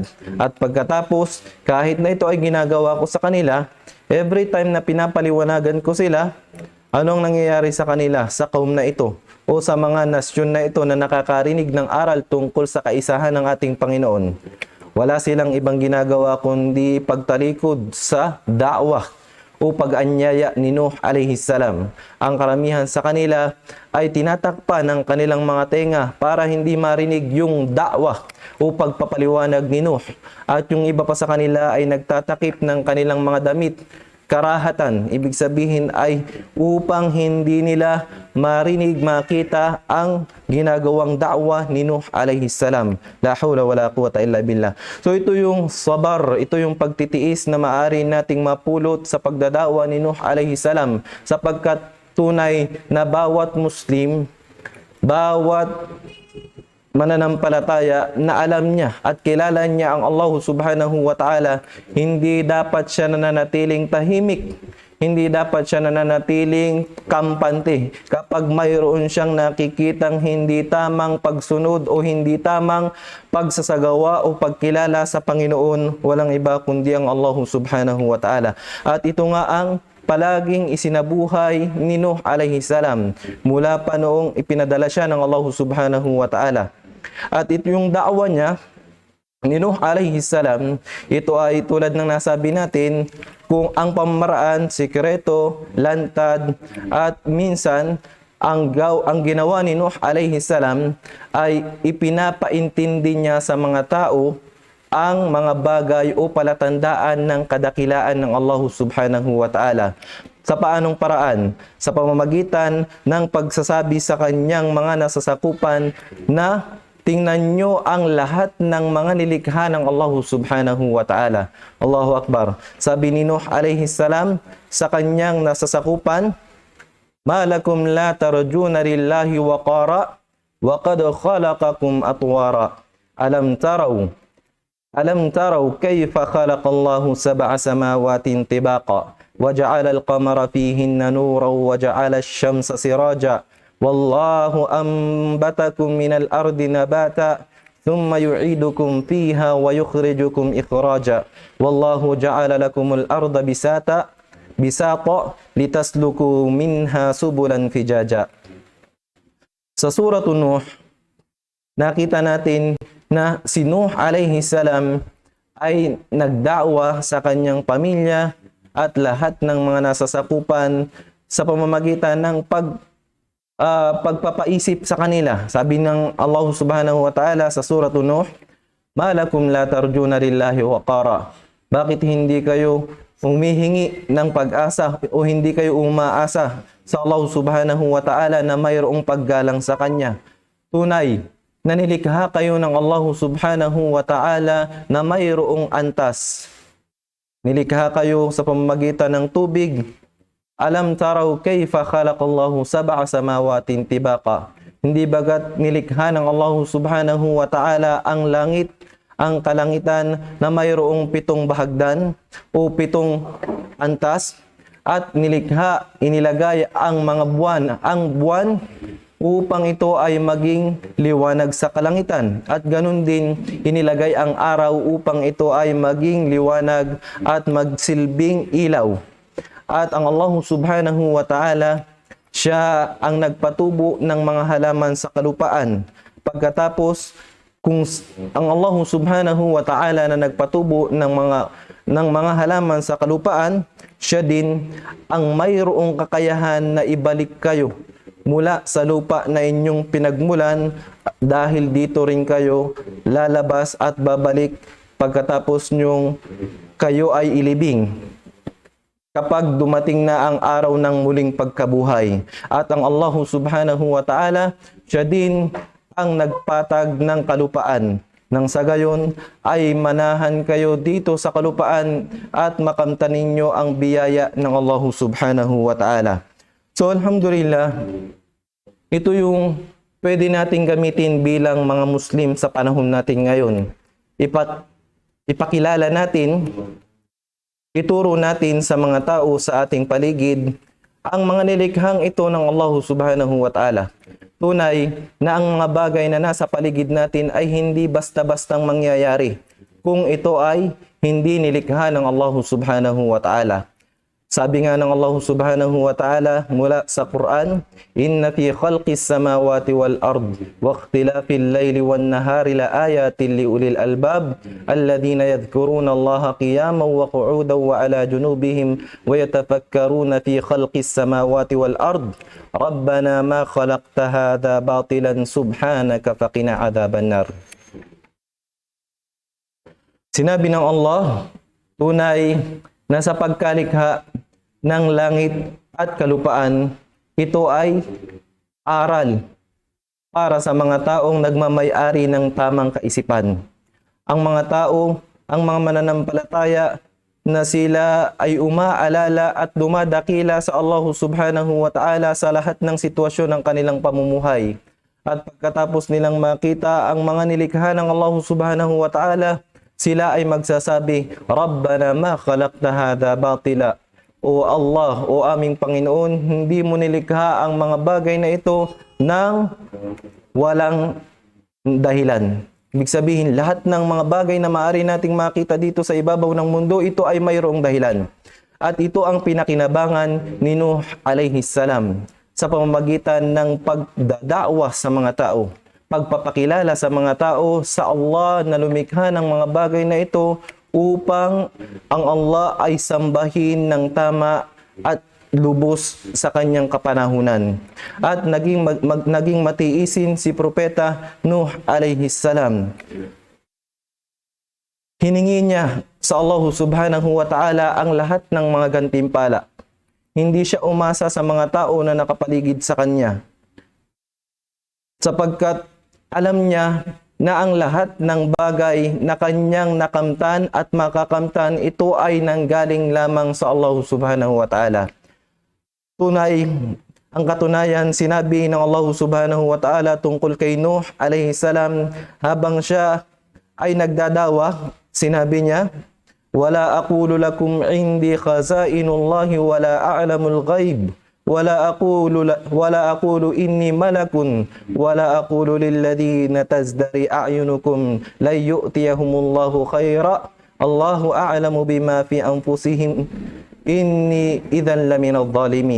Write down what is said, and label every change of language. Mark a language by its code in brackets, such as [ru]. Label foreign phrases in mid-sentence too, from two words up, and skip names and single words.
[tl] At pagkatapos, kahit na ito ay ginagawa ko sa kanila, [en] every time [tl] na pinapaliwanagan ko sila, anong nangyayari sa kanila, sa kaum na ito, o sa mga nasyon na ito na nakakarinig ng aral tungkol sa kaisahan ng ating Panginoon? Wala silang ibang ginagawa kundi pagtalikod sa da'wah o pag-anyaya ni Nuh [ar] عليه السلام. [tl] Ang karamihan sa kanila ay tinatakpan ng kanilang mga tenga para hindi marinig yung da'wah o pagpapaliwanag ni Nuh. At yung iba pa sa kanila ay nagtatakip ng kanilang mga damit, karahatan, ibig sabihin ay upang hindi nila marinig, makita ang ginagawang da'wah ni Nuh [ar] عليه السلام. لا حول ولا قوة إلا بالله. [tl] So ito yung sabar, ito yung pagtitiis na maaari nating mapulot sa pagdadawa ni Nuh [ar] عليه السلام, [tl] sapagkat tunay na bawat Muslim, bawat mananampalataya na alam niya at kilala niya ang [ar] الله سبحانه وتعالى, [tl] hindi dapat siya nananatiling tahimik, hindi dapat siya nananatiling kampante kapag mayroon siyang nakikitang hindi tamang pagsunod o hindi tamang pagsasagawa o pagkilala sa Panginoon. Walang iba kundi ang [ar] الله سبحانه وتعالى. [tl] At ito nga ang palaging isinabuhay ni Nuh [ar] عليه السلام [tl] mula pa noong ipinadala siya ng [ar] الله سبحانه وتعالى. [tl] At ito yung da'wa niya ni Nuh [ar] عليه السلام, [tl] ito ay tulad ng nasabi natin, kung ang pamamaraan, sikreto, lantad, at minsan ang ginawa ni Nuh [ar] عليه السلام [tl] ay ipinapaintindi niya sa mga tao ang mga bagay o palatandaan ng kadakilaan ng [ar] الله سبحانه وتعالى. [tl] Sa paanong paraan? Sa pamamagitan ng pagsasabi sa kanyang mga nasasakupan na tingnan nyo ang lahat ng mga nilikha ng [ar] الله سبحانه وتعالى. الله أكبر. [tl] Sabi ni Nuh [ar] عليه السلام [tl] sa kanyang nasasakupan, [ar] "ما لكم لا ترجون لله وقارا وقد خلقكم أطوارا. ألم تروا كيف خلق الله سبع سماوات طباقا وجعل القمر فيهن نورا وجعل الشمس سراجا. والله أنبتكم من الأرض نباتا ثم يعيدكم فيها ويخرجكم إخراجا. والله جعل لكم الأرض بساطا لتسلكوا منها سبلا فجاجا." [tl] Sa surah Nuh, nakita natin na si Nuh [ar] عليه السلام [tl] ay nagda'wa sa kanyang pamilya at lahat ng mga nasasakupan sa pamamagitan ng pagpapaisip sa kanila. Sabi ng [ar] الله سبحانه وتعالى [tl] sa surah Nuh, [ar] "ما لكم لا ترجون لله وقارا." [tl] Bakit hindi kayo humihingi ng pag-asa o hindi kayo umaasa sa [ar] الله سبحانه وتعالى [tl] na mayroong paggalang sa Kanya? Tunay na nilikha kayo ng [ar] الله سبحانه وتعالى [tl] na mayroong antas. Nilikha kayo sa pamamagitan ng tubig. [ar] ألم تروا كيف خلق الله سبع سماوات طباقا. [tl] Hindi bagat nilikha ng [ar] الله سبحانه وتعالى [tl] ang langit, ang kalangitan na mayroong 7 bahagdan o 7 antas, at nilikha, inilagay ang mga buwan upang ito ay maging liwanag sa kalangitan, at ganun din inilagay ang araw upang ito ay maging liwanag at magsilbing ilaw. At ang [ar] الله سبحانه وتعالى, [tl] siya ang nagpatubo ng mga halaman sa kalupaan. Pagkatapos, kung ang [ar] الله سبحانه وتعالى [tl] na nagpatubo ng mga halaman sa kalupaan, siya din ang mayroong kakayahan na ibalik kayo mula sa lupa na inyong pinagmulan, dahil dito rin kayo lalabas at babalik pagkatapos nyong kayo ay ilibing. kapag dumating na ang araw ng muling pagkabuhay. At ang [ar] الله سبحانه وتعالى, [tl] siya din ang nagpatag ng kalupaan. Nang sa gayon ay manahan kayo dito sa kalupaan at makamtan ninyo ang biyaya ng [ar] الله سبحانه وتعالى. [tl] So alhamdulillah, ito yung pwede nating gamitin bilang mga Muslim sa panahon natin ngayon. Ipakilala natin, ituro natin sa mga tao sa ating paligid ang mga nilikhang ito ng [ar] الله سبحانه وتعالى. [tl] Tunay na ang mga bagay na nasa paligid natin ay hindi basta-bastang mangyayari kung ito ay hindi nilikha ng [ar] الله سبحانه وتعالى. [tl] Sabi nga ng [ar] الله سبحانه وتعالى [tl] mula sa Quran, [ar] "إن في خلق السماوات والأرض واختلاف الليل والنهار لآيات لأولي الألباب الذين يذكرون الله قياما وقعودا وعلى جنوبهم ويتفكرون في خلق السماوات والأرض ربنا ما خلقت هذا باطلا سبحانك فقنا عذاب النار." [tl] Sinabi ng Allah, tunay na sa pagkalikha ng langit at kalupaan, ito ay aral para sa mga taong nagmamay-ari ng tamang kaisipan. Ang mga tao, ang mga mananampalataya na sila ay umaalala at dumadakila sa [ar] الله سبحانه وتعالى [tl] sa lahat ng sitwasyon ng kanilang pamumuhay. At pagkatapos nilang makita ang mga nilikha ng [ar] الله سبحانه وتعالى, [tl] sila ay magsasabi, [ar] "ربنا ما خلقت هذا باطلا." [tl] O Allah, o aming Panginoon, hindi mo nilikha ang mga bagay na ito ng walang dahilan. Ibig sabihin, lahat ng mga bagay na maaari nating makita dito sa ibabaw ng mundo, ito ay mayroong dahilan. At ito ang pinakinabangan ni Nuh [ar] عليه السلام [tl] sa pamamagitan ng pagdadakwa sa mga tao. Pagpapakilala sa mga tao sa Allah na lumikha ng mga bagay na ito upang ang Allah ay sambahin ng tama at lubos sa kanyang kapanahunan. At naging matiisin si Propeta Nuh [ar] عليه السلام. [tl] Hiningi niya sa [ar] الله سبحانه وتعالى [tl] ang lahat ng mga gantimpala. Hindi siya umasa sa mga tao na nakapaligid sa kanya, sapagkat alam niya na ang lahat ng bagay na kanyang nakamtan at makakamtan, ito ay nanggaling lamang sa [ar] الله سبحانه وتعالى. [tl] Tunay, ang katunayan, sinabi ng [ar] الله سبحانه وتعالى [tl] tungkol kay Nuh [ar] عليه السلام, [tl] habang siya ay nagdadawa, sinabi niya, [ar] "ولا أقول لكم عندي خزائن الله ولا أعلم الغيب. ولا أقول إني ملك ولا أقول للذين تزدري أعينكم لن يؤتيهم الله خيرا الله أعلم بما في أنفسهم إني إذا لمن الظالمين."